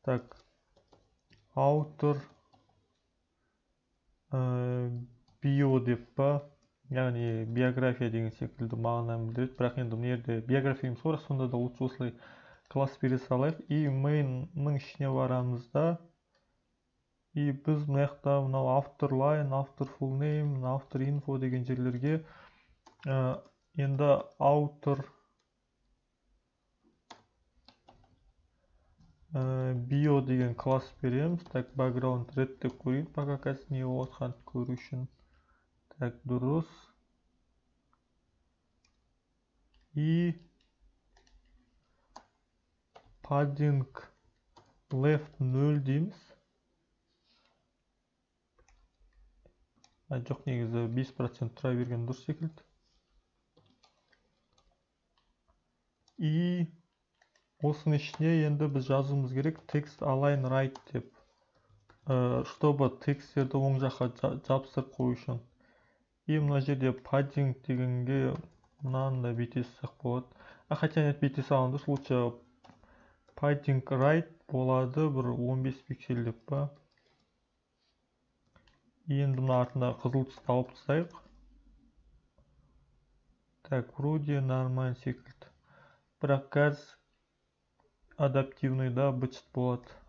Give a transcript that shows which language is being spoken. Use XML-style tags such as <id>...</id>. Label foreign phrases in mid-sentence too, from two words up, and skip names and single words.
<kk>Так,</kk> <en>author bio</en> <kk>деп па, яғни биография деген секілді мағынаны білдіреді. Бірақ енді мына жерде биография емес қой, бірақ сонда да лучше осылай класс бере салайық. И mainның ішіне барамыз да, и біз мына жақта мынау автор line, автор</kk> <en>full name,</en> <kk>автор info деген жерлерге енді</kk> <en>author bio</en> <kk>деген класс береміз. Так,</kk> <en>background red</en> <kk>деп көрейік, пока қазір не болып жатқанын көру үшін. Так, дұрыс. И</kk> <en>padding left 0</en> <kk>дейміз. Жоқ, негізі 5% тұра берген дұрыс секілді. И осының ішіне енді біз жазуымыз керек</kk> <en>text align right</en> <kk>деп, чтобы тексттерді оң жаққа жабыстырып қою үшін. И мына жерде padding дегенге мынаны бүйте салсақ болады.</kk> <ru>Хотя нет,</ru> <kk>бүйте салған дұрыс, лучше</kk> <en>padding right</en> <kk>болады, бір 15 пиксель деп па. Енді мына артында қызыл түсті алып тастайық. Так,</kk> <ru>вроде нормально</ru> <kk>секілді. Бірақ қазір адаптивныйда бычыт болады.</kk>